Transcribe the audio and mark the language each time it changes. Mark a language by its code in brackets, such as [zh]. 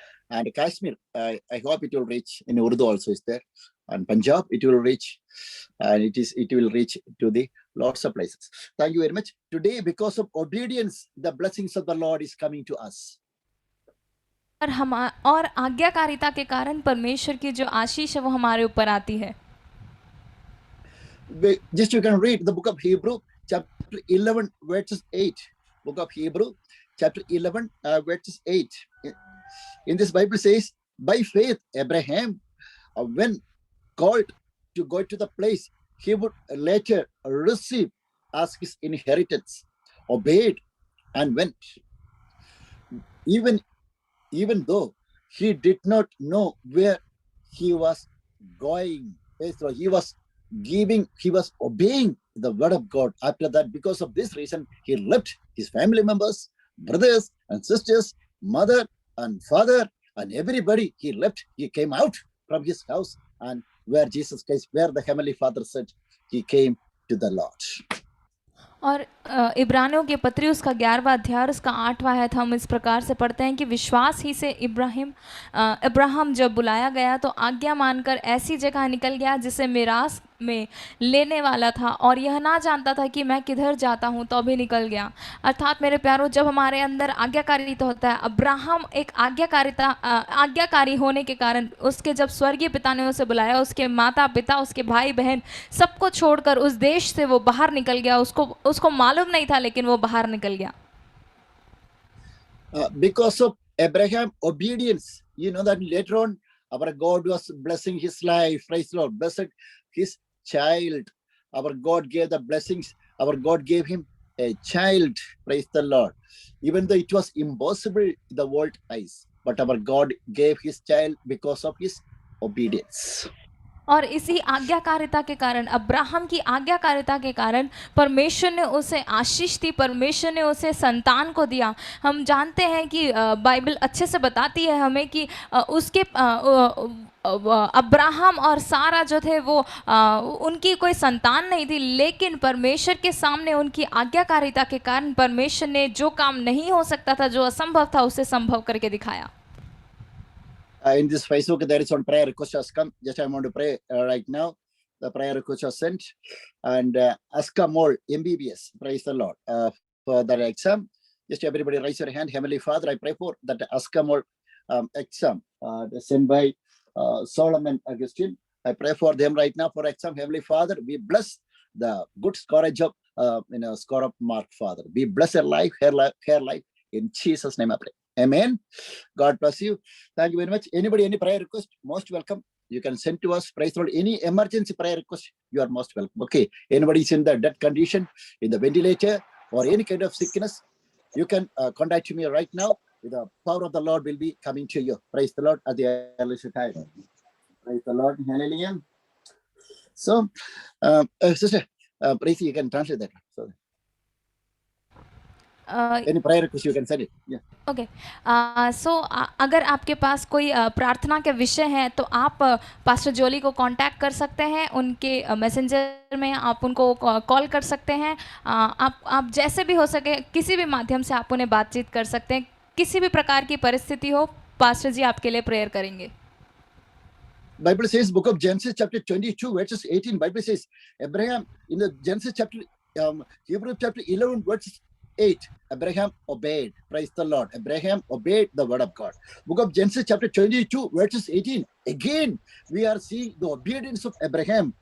[en] And Kashmir, I hope it will reach. In Urdu also is there, and Punjab it will reach, and it will reach to the lots of places. Thank you very much. Today, because of obedience, the blessings of the Lord is coming to us. [hi] और आज्ञाकारिता के कारण परमेश्वर की जो आशीष है वो हमारे ऊपर आती है। [en] Just you can read the book of Hebrew, chapter 11, verses 8. Book of Hebrew, chapter 11, verses 8. In this Bible says, by faith, Abraham, when called to go to the place he would later receive as his inheritance, obeyed and went. Even though he did not know where he was going. So he was obeying the word of God. After that, because of this reason, he left his family members, brothers and sisters, mother and father, and everybody. He left. He came out from his house, and where Jesus Christ, where the Heavenly Father said, he came to the Lord. [hi] और इब्रानियों के पत्री उसका 11वां अध्याय और उसका 8वां आयत हम इस प्रकार से पढ़ते हैं कि विश्वास ही से अब्राहम जब बुलाया गया तो आज्ञा मानकर ऐसी जगह निकल गया जिसे मिरास में लेने वाला था, और यह ना जानता था कि मैं किधर जाता हूँ, तो भी निकल गया। अर्थात मेरे प्यारों, जब हमारे अंदर आज्ञाकारिता होता है, अब्राहम एक आज्ञाकारी होने के कारण उसके जब स्वर्गीय पिता ने उसे बुलाया, उसके माता पिता, उसके भाई बहन सबको छोड़कर उस देश से वो बाहर निकल गया। उसको मालूम नहीं था, लेकिन वो बाहर निकल गया। [en] Because of Abraham obedience, you know that later on our God was blessing his life. Praise the Lord. Blessed his child. Our God gave the blessings. Our God gave him a child. Praise the Lord. Even though it was impossible in the world eyes, but our God gave his child because of his obedience. और इसी आज्ञाकारिता के कारण, Abraham की आज्ञाकारिता के कारण परमेश्वर ने उसे आशीष दी, परमेश्वर ने उसे संतान को दिया। हम जानते हैं कि बाइबल अच्छे से बताती है हमें कि उसके अब्राहम और सारा जो थे वो उनकी कोई संतान नहीं थी, लेकिन परमेश्वर के सामने उनकी आज्ञाकारिता के कारण परमेश्वर ने जो काम नहीं हो सकता था, जो असंभव था, उसे संभव करके दिखाया। In this Facebook, there is one prayer request has come. Just I want to pray right now. The prayer request was sent, and Aska Mol MBBS. Praise the Lord for that exam. Just everybody raise your hand. Heavenly Father, I pray for that Aska Mol exam sent by Solomon Augustine. I pray for them right now for exam. Heavenly Father, we bless the good scoreage of score up mark. Father, we bless her life, her life. In Jesus' name, I pray. Amen. God bless you. Thank you very much. Anybody, any prayer request, most welcome. You can send to us. Praise the Lord. Any emergency prayer request, you are most welcome. Okay. Anybody is in the death condition, in the ventilator, or any kind of sickness, you can contact me right now. The power of the Lord will be coming to you. Praise the Lord at the earliest time. Praise the Lord. Hallelujah. So, sister, Praise, you can translate that. So, Uh, any prayer request, you can send it. Yeah. [hi] Okay so अगर आपके पास कोई प्रार्थना के विषय हैं तो आप pastor जोली को कांटेक्ट कर सकते हैं, उनके मैसेंजर में आप उनको कॉल कर सकते हैं। आप जैसे भी हो सके किसी भी माध्यम से आप उन्हें बातचीत कर सकते हैं। किसी भी प्रकार की परिस्थिति हो, पास्टर जी आपके लिए प्रेयर करेंगे। [en] Bible says, book of Genesis chapter 22 verses 18, Bible says Abraham in the Genesis chapter Hebrew chapter 11 verses 8, Abraham obeyed. Praise the Lord. Abraham obeyed the word of God. Book of Genesis chapter 22 verses 18, again we are seeing the obedience of Abraham.